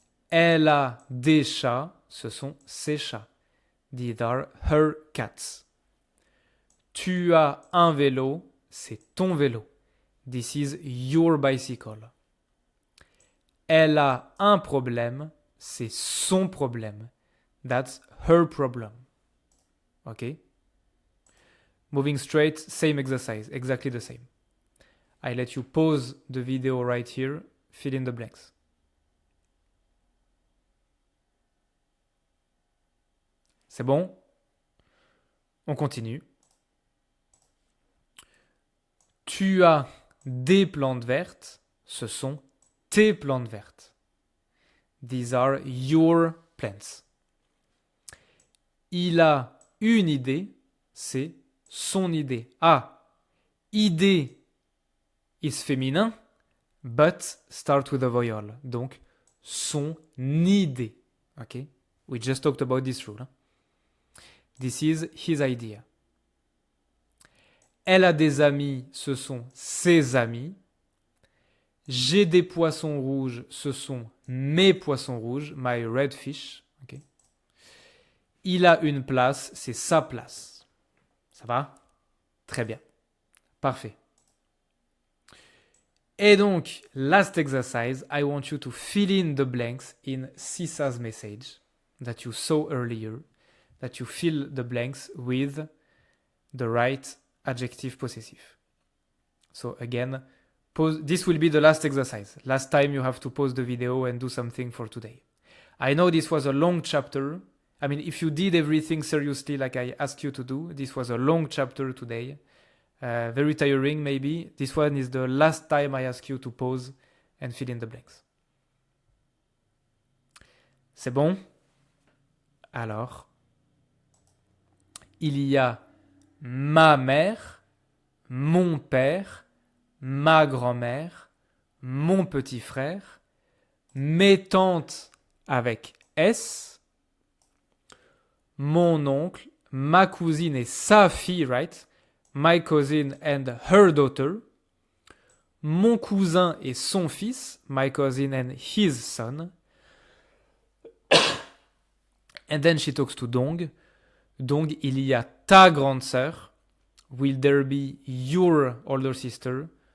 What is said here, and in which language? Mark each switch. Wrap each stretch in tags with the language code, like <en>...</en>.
<fr>Elle a des chats, ce sont ses chats.</fr> <en>These are her cats.</en> <fr>Tu as un vélo, c'est ton vélo.</fr> <en>This is your bicycle.</en> <fr>Elle a un problème, c'est son problème.</fr> <en>That's her problem. Okay? Moving straight, same exercise, exactly the same. I let you pause the video right here, fill in the blanks.</en> <fr>C'est bon? On continue. Tu as des plantes vertes, ce sont tes plantes vertes.</fr> <en>These are your plants.</en> <fr>Il a une idée, c'est son idée.</fr> <en>Ah, idée is féminin, but start with a vowel.</en> <fr>Donc, son idée. Okay?</fr> <en>We just talked about this rule. Hein? This is his idea.</en> <fr>Elle a des amis, ce sont ses amis. J'ai des poissons rouges, ce sont mes poissons rouges,</fr> <en>my red fish.</en> <fr>Okay. Il a une place, c'est sa place. Ça va? Très bien. Parfait.</fr> <en>Et donc, last exercise, I want you to fill in the blanks in Sisa's message that you saw earlier, that you fill the blanks with the right adjective possessive. So again, this will be the last exercise. Last time you have to pause the video and do something for today. I know this was a long chapter. I mean, if you did everything seriously like I asked you to do, this was a long chapter today. Very tiring maybe. This one is the last time I ask you to pause and fill in the blanks.</en> <fr>C'est bon? Alors, il y a ma mère, mon père, ma grand-mère, mon petit frère, mes tantes avec S, mon oncle, ma cousine et sa fille, right?</fr> <en>My cousin and her daughter,</en> <fr>mon cousin et son fils,</fr> <en>my cousin and his son. And then she talks to Dong.</en> <fr>Dong, il y a ta grande sœur.</fr> <en>Will there be your older sister?</en>